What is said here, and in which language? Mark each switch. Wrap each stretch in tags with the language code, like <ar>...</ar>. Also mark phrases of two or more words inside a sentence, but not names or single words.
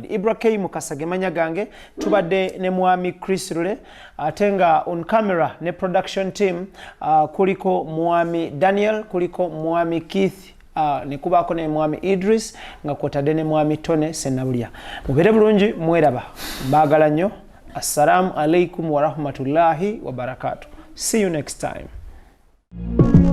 <lg>IBRAH Mukasa gemanya gange tubadde ne mwami chrislule ate nga</lg> <en>on camera</en> <lg>ne</lg> <en>production team</en> <lg>kuliko mwami Daniel kuliko mwami Keith ne kubaako ne mwami Idris nga kwotadde ne mwami Tone Senabulya. Mubere bulungi mweraba mbagala nnyo.</lg> <ar>السلام عليكم ورحمة الله وبركاته.</ar> <en>See you next time.</en>